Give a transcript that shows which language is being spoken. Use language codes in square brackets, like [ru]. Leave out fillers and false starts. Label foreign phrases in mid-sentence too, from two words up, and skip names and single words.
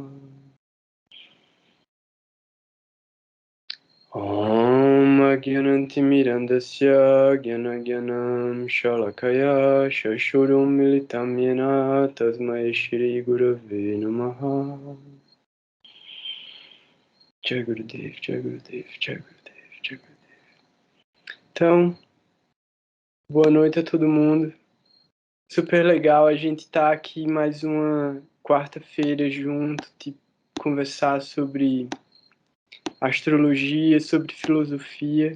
[sa] ॐ अज्ञानतिमिरान्धस्य ज्ञानाञ्जन शलाकया चक्षुः उन्मीलितं येन तस्मै श्री गुरवे नमः. जय गुरुदेव, जय गुरुदेव, जय गुरुदेव, जय गुरुदेव. [pt] Então, boa noite a todo mundo. Super legal a gente estar aqui mais uma quarta-feira junto, conversar sobre astrologia, sobre filosofia.